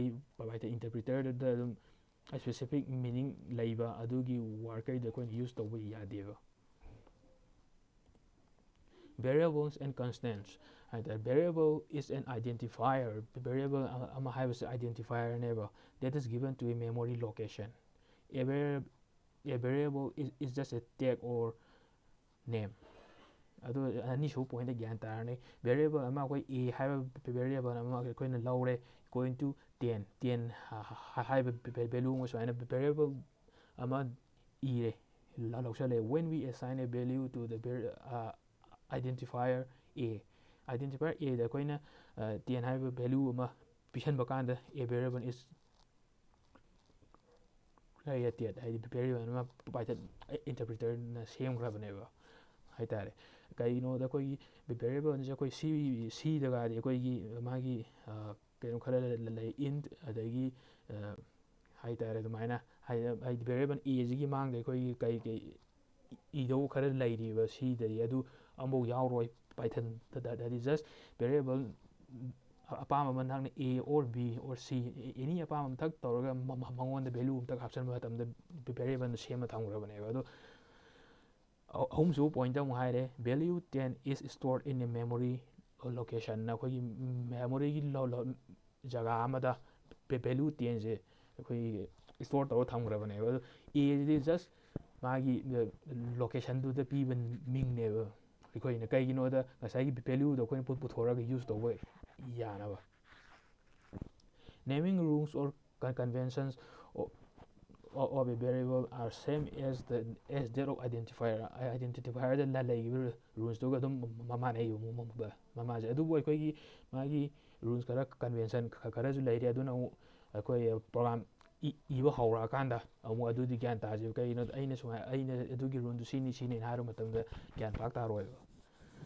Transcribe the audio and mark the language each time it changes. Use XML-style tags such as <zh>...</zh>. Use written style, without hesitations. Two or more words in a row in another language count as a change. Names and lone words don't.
<mni>ꯄꯥꯏꯊꯟ ꯏꯟꯇꯔꯄ꯭ꯔꯤꯇꯔꯗꯨꯗ ꯑꯗꯨꯝ</mni> <en>specific meaning</en> <mni>ꯂꯩꯕ ꯑꯗꯨꯒꯤ ꯋꯥꯔꯗꯈꯩꯗꯣ ꯑꯩꯈꯣꯏꯅ ꯌꯨꯁ ꯇꯧꯕ ꯌꯥꯗꯦꯕ.</mni> <en>variables and constants ꯍꯥꯏꯇꯥꯔꯦ. variable is an identifier.</en> <mni>ꯚꯦꯔꯤꯌꯦꯕꯜ ꯑꯃ ꯍꯥꯏꯕꯁꯤ ꯑꯥꯏꯗꯦꯟꯇꯤꯐꯥꯌꯔꯅꯦꯕ.</mni> <en>that is given to a memory location. A variable is just a tag or name.</en> <mni>ꯑꯗꯨ ꯑꯅꯤꯁꯨꯕ ꯄꯣꯏꯟꯠꯇ ꯒ꯭ꯌꯥꯟ ꯇꯥꯔꯅꯤ. ꯚꯦꯔꯤꯌꯦꯕꯜ ꯑꯃ ꯑꯩꯈꯣꯏ A ꯍꯥꯏꯕ ꯚꯦꯔꯤꯌꯦꯕꯜ ꯑꯃ ꯑꯩꯈꯣꯏꯅ ꯂꯧꯔꯦ.</mni> <en>equal to</en> <mni>10 ꯍꯥꯏꯕ ꯚꯦꯂꯨ ꯑꯃ ꯁꯨꯃꯥꯏꯅ ꯚꯦꯔꯤꯌꯦꯕꯜ ꯑꯃ ꯏꯔꯦ ꯂꯧꯁꯜꯂꯦ.</mni> <en>When we assign a value to the identifier A.</en> <mni>Identifier Aꯗ ꯑꯩꯈꯣꯏꯅ 10 ꯍꯥꯏꯕ ꯚꯦꯂꯨ ꯑꯃ ꯄꯤꯁꯟꯕ ꯀꯥꯟꯗ</mni> <en>A variable is created.</en> <mni>ꯍꯥꯏꯗꯤ ꯚꯦꯔꯤꯌꯦꯕꯜ ꯑꯃ ꯄꯥꯏꯊꯟ ꯏꯟꯇꯔꯄ꯭ꯔꯤꯇꯔꯅ ꯁꯦꯝꯈ꯭ꯔꯕꯅꯦꯕ ꯍꯥꯏꯇꯥꯔꯦ. ꯀꯩꯒꯤꯅꯣꯗ ꯑꯩꯈꯣꯏꯒꯤ ꯚꯦꯔꯤꯌꯦꯕꯜꯁꯦ ꯑꯩꯈꯣꯏ ꯁꯤꯗꯒꯗꯤ ꯑꯩꯈꯣꯏꯒꯤ ꯃꯥꯒꯤ ꯀꯩꯅꯣ ꯈꯔ ꯂꯩ. ꯏꯟꯠ ꯑꯗꯒꯤ ꯍꯥꯏꯇꯥꯔꯦ ꯑꯗꯨꯃꯥꯏꯅ ꯍꯥꯏꯗꯤ ꯚꯦꯔꯤꯌꯦꯕꯜ ꯑꯦꯁꯤꯒꯤ ꯃꯥꯡꯗ ꯑꯩꯈꯣꯏꯒꯤ ꯀꯩ ꯏꯗꯧꯕ ꯈꯔ ꯂꯩꯔꯤꯕ ꯁꯤꯗꯗꯤ ꯑꯗꯨ ꯑꯃꯐꯥꯎ ꯌꯥꯎꯔꯣꯏ ꯄꯥꯏꯊꯟꯗꯗꯤ.</mni> <en>just variable</en> <mni>ꯑꯄꯥꯝꯕ ꯑꯃ ꯅꯪꯅ</mni> <en>A or B or C any</en> <mni>ꯑꯄꯥꯝꯕ ꯑꯃꯊꯛ ꯇꯧꯔꯒ ꯃꯉꯣꯟꯗ ꯚꯦꯂꯨ ꯑꯃꯊꯛ ꯍꯥꯞꯆꯤꯟꯕ ꯃꯇꯝꯗ ꯚꯦꯔꯤꯌꯦꯕꯜꯗꯨ ꯁꯦꯝꯃ ꯊꯝꯈ꯭ꯔꯕꯅꯦꯕ. ꯑꯗꯣ ꯑꯍꯨꯝꯁꯨꯕ ꯄꯣꯏꯟꯠꯇ ꯑꯃꯨꯛ ꯍꯥꯏꯔꯦ.</mni> <en>ꯚꯦꯂ꯭ꯌꯨ 10 is stored in a memory location.</en> <mni>ꯑꯩꯈꯣꯏꯒꯤ ꯃꯦꯃꯣꯔꯤꯒꯤ ꯖꯒꯥ ꯑꯃꯗ ꯚꯦꯂ꯭ꯌꯨ 10ꯁꯦ ꯑꯩꯈꯣꯏꯒꯤ ꯏꯁꯇꯣꯔ ꯇꯧꯔ ꯊꯝꯈ꯭ꯔꯕꯅꯦꯕ. ꯑꯗꯣ Aꯁꯤꯗꯤ ꯖꯁ ꯃꯥꯒꯤ ꯂꯣꯀꯦꯁꯟꯗꯨꯗ ꯄꯤꯕ ꯃꯤꯡꯅꯦꯕ ꯑꯩꯈꯣꯏꯅ. ꯀꯩꯒꯤꯅꯣꯗ ꯉꯁꯥꯏꯒꯤ ꯚꯦꯂ꯭ꯌꯨꯗꯣ ꯑꯩꯈꯣꯏꯅ ꯄꯨꯊꯣꯔꯒ ꯌꯨꯁ ꯇꯧꯕ ꯌꯥꯅꯕ.</mni> <en>Naming rules or conventions of a variable are same as that of identifier.</en> <mni>Identifierꯗ ꯂꯩꯈꯤꯕ ꯔꯨꯜꯁꯇꯨꯒ ꯑꯗꯨꯝ ꯃꯃꯥꯁꯦ. ꯑꯗꯨꯕꯨ ꯑꯩꯈꯣꯏꯒꯤ ꯃꯥꯒꯤ ꯔꯨꯜꯁ ꯈꯔ ꯀꯟꯚꯦꯟꯁꯟ ꯈꯔꯁꯨ ꯂꯩꯔꯦ. ꯑꯗꯨꯅ ꯑꯃꯨꯛ ꯑꯩꯈꯣꯏ ꯄ꯭ꯔꯣꯒ꯭ꯔꯥꯝ ꯏꯕ ꯍꯧꯔꯛꯑꯀꯥꯟꯗ ꯑꯃꯨꯛ ꯑꯗꯨꯗꯤ ꯒ꯭ꯌꯥꯟ ꯇꯥꯁꯦꯕ. ꯀꯩꯒꯤꯅꯣꯗ ꯑꯩꯅ ꯑꯗꯨꯒꯤ ꯔꯨꯜꯗꯨ ꯁꯤꯅꯤ ꯍꯥꯏꯕ ꯃꯇꯝꯗ ꯒ꯭ꯌꯥꯟ ꯄꯥꯛ ꯇꯥꯔꯣꯏꯕ.</mni>